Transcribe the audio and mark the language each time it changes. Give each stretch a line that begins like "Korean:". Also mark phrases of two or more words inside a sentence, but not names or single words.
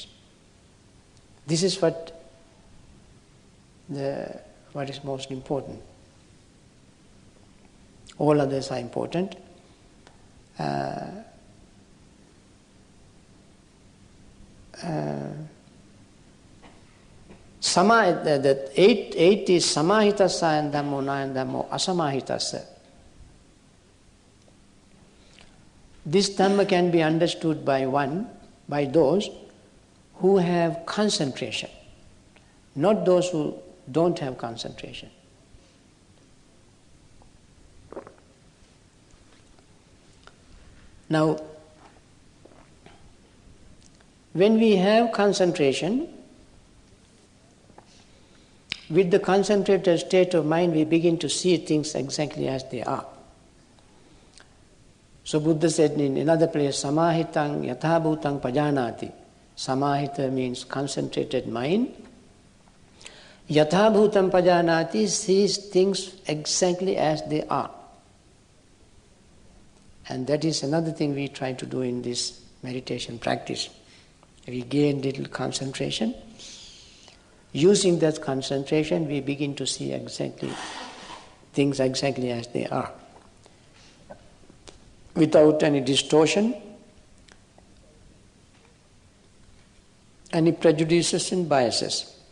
English: This is what is most important. All others are important. The eight is
Pali: samahitassa and dhammo, nayan dhammo, asamahitassa.
English: This Dhamma can be understood by those who have concentration, not those who don't have concentration. Now, when we have concentration, with the concentrated state of mind, we begin to see things exactly as they are. So Buddha said in another place,
Pali: samahitang yathabhutang pajanati.
English: Samahita means concentrated mind.
Pali: Yathabhutam pajanati
English: sees things exactly as they are. And that is another thing we try to do in this meditation practice. We gain little concentration. Using that concentration, we begin to see things exactly as they are, without any distortion, any prejudices and biases.